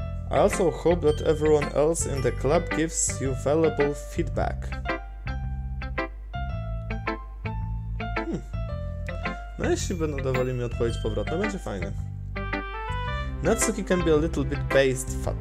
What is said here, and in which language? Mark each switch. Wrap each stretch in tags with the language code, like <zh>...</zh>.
<en>I also hope that everyone else in the club gives you valuable feedback.</en> <pl>No jeśli będą dawali mi odpowiedź powrotną, będzie fajnie.</pl> <en>Natsuki can be a little bit based.</en>